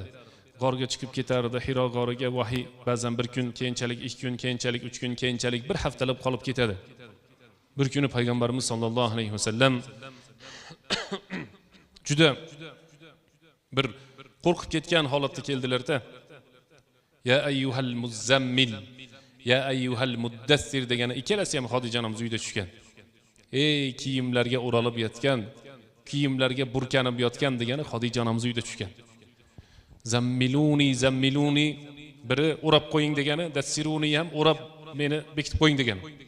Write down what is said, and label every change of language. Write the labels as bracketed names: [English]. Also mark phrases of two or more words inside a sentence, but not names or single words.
[Uzbek] G'orga chiqib ketardi, Hiro g'origa vahiy ba'zan bir kun, keyinchalik 2 kun, keyinchalik 3 kun, keyinchalik bir haftalab qolib ketadi. Bir kuni payg'ambarimiz [Arabic] صلى الله عليه وسلم [Uzbek] juda bir qo'rqib ketgan holatda keldilar-da. [Arabic] يا أيها المزمل يا أيها المدثر [Uzbek] degani ikkalasi ham Xodija onamiz uyda tushgan. Ey kiyimlarga o'ralib yotgan, kiyimlarga burkanib yotgan degani Xodija onamiz uyda tushgan. [Arabic] زملوني زملوني, [Uzbek] biri o'rab qo'ying degani, dassiruni ham o'rab meni bekitib qo'ying degani.